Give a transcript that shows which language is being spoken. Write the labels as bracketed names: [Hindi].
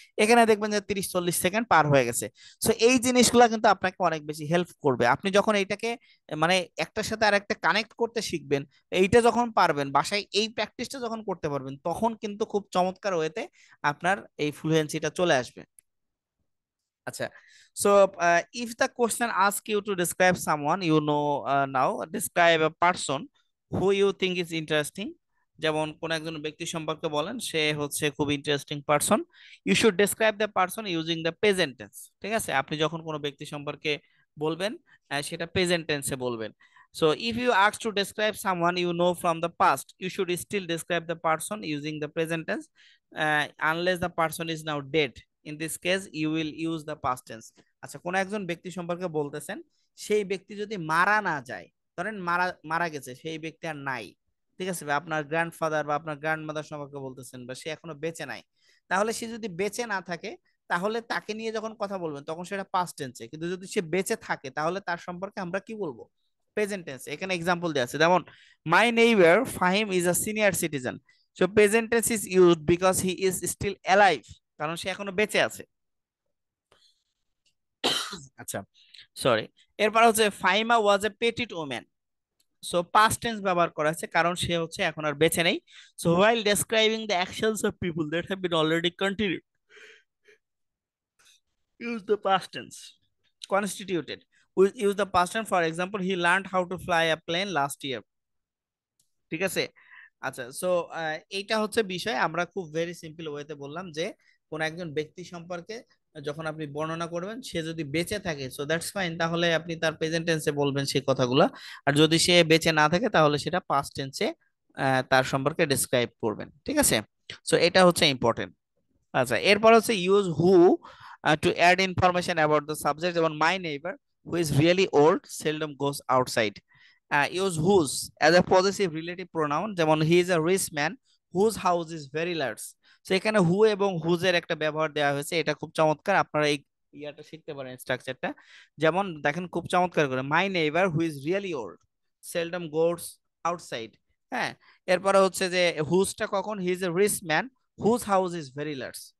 [Bangla] এখানে দেখবেন যে 30-40 সেকেন্ড পার হয়ে গেছে। সো এই জিনিসগুলো কিন্তু আপনাকে অনেক বেশি হেল্প করবে। আপনি যখন এইটাকে মানে একটার সাথে আর একটা কানেক্ট করতে শিখবেন, এইটা যখন পারবেন বাসায়, এই প্র্যাকটিসটা যখন করতে পারবেন, তখন কিন্তু খুব চমৎকার ওয়েতে আপনার এই ফ্লুয়েন্সিটা চলে আসবে। [English] আচ্ছা, so if the question asks you to describe someone you know, now describe a person who you think is interesting. [Bangla] যেমন কোন একজন ব্যক্তি সম্পর্কে বলেন সে হচ্ছে খুব interesting person, [English] You should describe the person using the present tense. [Bangla] ঠিক আছে, আপনি যখন কোনো ব্যক্তি সম্পর্কে বলবেন সেটা প্রেজেন্ট টেন্সে বলবেন। [English] So if you ask to describe someone you know from the past, you should still describe the person using the present tense, unless the person is now dead. In this case you will use the past tense. [Bangla] আচ্ছা, কোন একজন ব্যক্তি সম্পর্কে বলতেছেন, সেই ব্যক্তি যদি মারা না যায়, ধরেন মারা মারা গেছে, সেই ব্যক্তি আর নাই, ঠিক আছে, বা আপনার গ্র্যান্ডফাদার বা আপনার গ্র্যান্ডমাদার সম্পর্কে বলতেছেন, বা সে এখনো বেঁচে নাই, তাহলে সে যদি বেঁচে না থাকে তাহলে তাকে নিয়ে যখন কথা বলবেন তখন সেটা পাস্ট টেন্সে, কিন্তু যদি সে বেঁচে থাকে তাহলে তার সম্পর্কে আমরা কি বলবো, প্রেজেন্ট টেন্স। এখানে এক্সাম্পল দেওয়া আছে, যেমন [English] My neighbour Fahim is a senior citizen. So present tense is used because he is still alive, [Bangla] কারণ সে এখনো বেঁচে আছে। আচ্ছা, সরি। এরপর হচ্ছে [English] Faima was a petite woman. [Bangla] So past tense ব্যবহার করা হয়েছে কারণ সে হচ্ছে এখন আর বেঁচে নেই। [English] So while describing the actions of people that have been already continued, use the past tense. Constituted, use the past tense. For example, he learned how to fly a plane last year. [Bangla] ঠিক আছে। আচ্ছা, so এইটা হচ্ছে বিষয়, আমরা খুব very simple ওয়েতে বললাম যে কোন একজন ব্যক্তি সম্পর্কে যখন আপনি বর্ণনা করবেন সে যদি বেঁচে থাকে [English] so that's fine, [Bangla] তাহলে আপনি তার প্রেজেন্ট টেন্সে বলবেন সেই কথাগুলো। আর যদি সে বেঁচে না থাকে তাহলে সেটা পাস্ট টেন্সে তার সম্পর্কে ডিসক্রাইব করবেন। ঠিক আছে, সো এটা হচ্ছে ইম্পর্টেন্ট। আচ্ছা, এরপর হচ্ছে [English] Use who to add information about the subject, যেমন my neighbour who is really old seldom goes outside. Use whose as a possessive relative pronoun, যেমন he is a rich man whose house is very large। [Bangla] তো এখানে হু এবং whose এর একটা ব্যবহার দেওয়া হয়েছে, এটা খুব চমৎকার, আপনারা এই ইয়াটা শিখতে পারেন স্ট্রাকচারটা। যেমন দেখেন খুব চমৎকার করে, [English] My neighbour who is really old seldom goes outside. [Bangla] হ্যাঁ, এরপরে হচ্ছে যে হুজটা কখন, [English] He is a rich man whose house is very large.